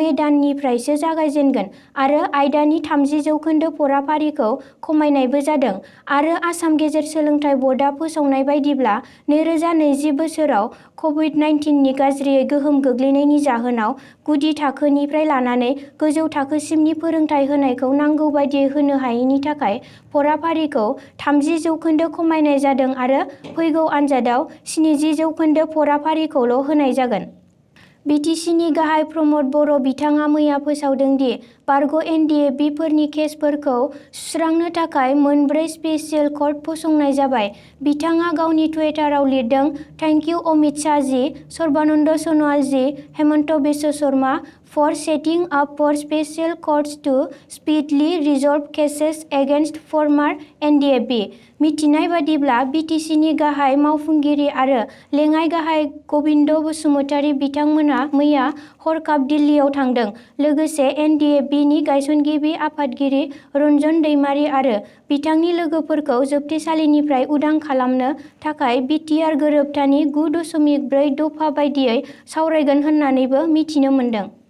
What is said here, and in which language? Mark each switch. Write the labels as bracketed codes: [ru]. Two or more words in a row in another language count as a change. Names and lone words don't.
[brx] दाननिफ्रायसो जागायजेनगोन आरो आयदानि 30% फराफारिखौ खमायनायबो जादों आरो आसाम गेजेर सोलोंथाइ बर्डआ फोसावनाय बायदिब्ला 2020 बोसोराव कभिड-19नि गाज्रियै गोहोम गोग्लैनायनि जाहोनाव गुदि थाखोनिफ्राय लानानै गोजौ थाखोसिमनि फोरोंथाय होनायखौ नांगौ बायदियै होनो हायैनि थाखाय फराफारिखौ 30% खमायनाय जादों आरो फैगौ आनजादाव 70% फराफारिखौल' होनाय जागोन। बिटिसिनि गाहाय प्रमद बर' बिथाङा मैया फोसावदों दि बारग' NDFB फोरनि केसफोरखौ सुस्रांनो थाखाय 4 [en] special court [brx] फसंनाय जाबाय। बिथाङा गावनि टुइटाराव लिरदों [en] thank you अमित शाह जी, सर्बानन्द सोनोवाल जी, हेमंत बिश्व शर्मा for setting up for special courts to speedily resolve cases against former NDFB। [brx] मिथिनाय बादिब्ला बिटिसिनि गाहाय मावफुंगिरि आरो लेङाइ गाहाय गबिन्द बसुमतारी बिथांमोना मैया हरखाब दिल्लीयाव थांदों। लोगोसे NDFBनि गायसनगिरि आफादगिरि रन्जन दैमारी आरो बिथांनि लोगोफोरखौ जोबथेसालिनिफ्राय उदां खालामनो थाखाय बिटिआर गोरोबथानि 9.4 दफा बायदियै सावरायगोन होननानैबो मिथिनो मोन्दों।